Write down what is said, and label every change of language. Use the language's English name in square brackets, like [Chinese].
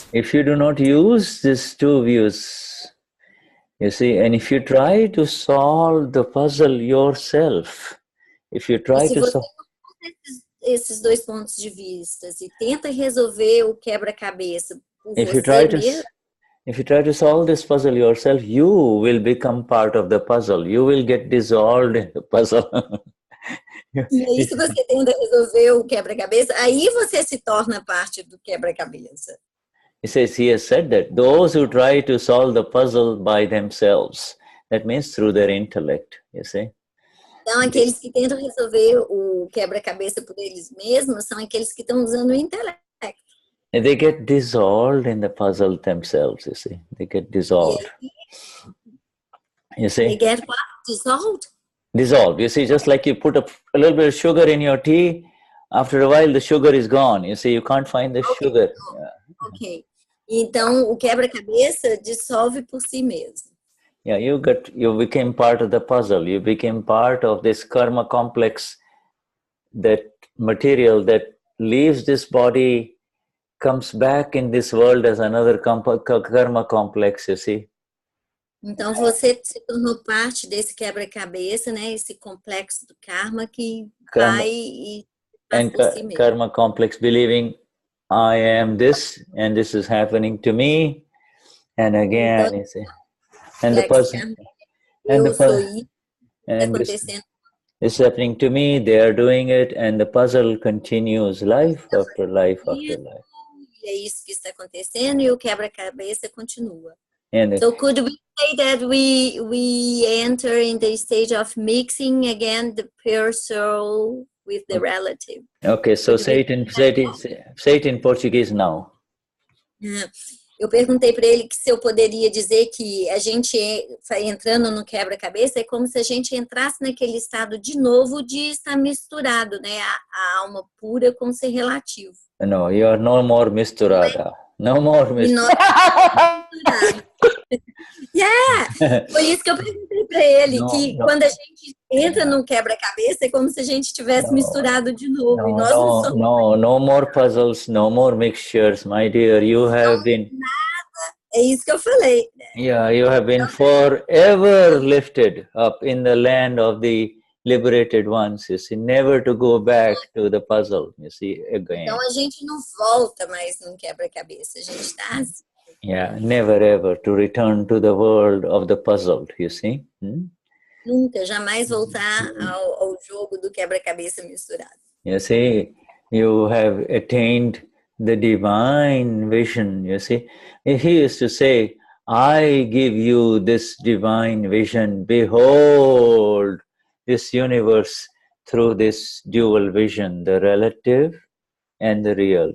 [English] If you do not use these two views, you see, and if you try to solve the puzzle yourself, if you try to solve [Portuguese] esses dois pontos de vista e tenta resolver o quebra-cabeça por [English] if you try to solve this puzzle yourself, you will become part of the puzzle. You will get dissolved in the puzzle. [Portuguese] E aí, se você tenta resolver o quebra-cabeça, aí você se torna parte do quebra-cabeça. [English] He has said that those who try to solve the puzzle by themselves, that means through their intellect, you see. [Portuguese] Então, aqueles que tentam resolver o quebra-cabeça por eles mesmos são aqueles que estão usando o intelecto. [English] And they get dissolved in the puzzle themselves, you see. They get dissolved. You see? They get what? Dissolved? Dissolved. You see, just like you put a little bit of sugar in your tea, after a while the sugar is gone. You see, you can't find the sugar. Ok. [Portuguese] Então, o quebra-cabeça dissolve por si mesmo. [English] Yeah, you became part of the puzzle. You became part of this karma complex, that material that leaves this body, comes back in this world as another karma complex, you see. [Portuguese] Então você se tornou parte desse quebra-cabeça, né? Esse complexo do karma que vai e passa por si mesmo. [English] Karma complex, believing I am this and this is happening to me, and again, [Portuguese] então, [English] you see. And the person, this is happening to me, they are doing it, and the puzzle continues life after life after life. [Portuguese] é isso que está acontecendo e o quebra-cabeça continua. [English] And So could we say that we enter in the stage of mixing again the pure soul with the relative? okay, so say it in Portuguese now. [Portuguese] Eu perguntei para ele que se eu poderia dizer que a gente entrando no quebra-cabeça é como se a gente entrasse naquele estado de novo de estar misturado, né? A alma pura com o ser relativo. [English] No, you are no more [Portuguese] misturada. [English] No more misturada. Yeah! [Portuguese] Foi isso que eu perguntei para ele, que quando a gente entra no quebra-cabeça é como se a gente tivesse misturado de novo. E nós não somos. [English] No more puzzles, no more mixtures, my dear. You have been. [Portuguese] É isso que eu falei. [English] Yeah, you have been forever lifted up in the land of the liberated ones. You see, never to go back to the puzzle. You see again. [Portuguese] Então a gente não volta mais no quebra-cabeça. A gente está assim. [English] Yeah, never ever to return to the world of the puzzled. You see. [Portuguese] Nunca, jamais voltar ao jogo do quebra-cabeça misturado. [English] You see, you have attained the divine vision. You see, he used to say, I give you this divine vision. Behold this universe through this dual vision, the relative and the real.